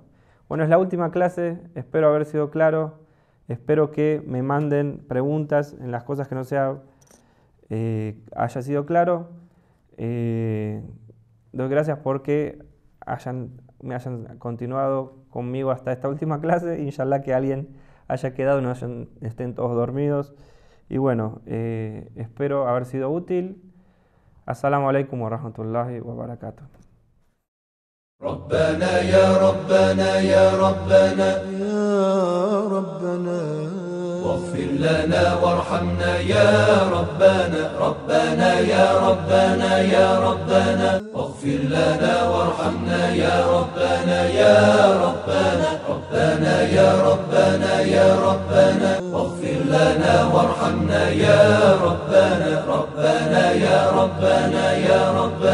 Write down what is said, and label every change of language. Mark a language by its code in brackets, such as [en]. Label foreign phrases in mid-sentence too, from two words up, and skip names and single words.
[es] Bueno, es la última clase, espero haber sido claro, espero que me manden preguntas en las cosas que no haya sido claro. Doy gracias porque me hayan continuado conmigo hasta esta última clase. Inshallah que alguien haya quedado y no estén todos dormidos. Y bueno, espero haber sido útil. [ar] السلام عليكم ورحمة الله وبركاته. ربنا يا ربنا يا ربنا يا ربنا واغفر لنا وارحمنا يا ربنا ربنا يا ربنا يا ربنا واغفر لنا وارحمنا يا ربنا يا ربنا ربنا يا ربنا يا ربنا واغفر لنا وارحمنا يا ربنا ربنا يا ربنا يا ربنا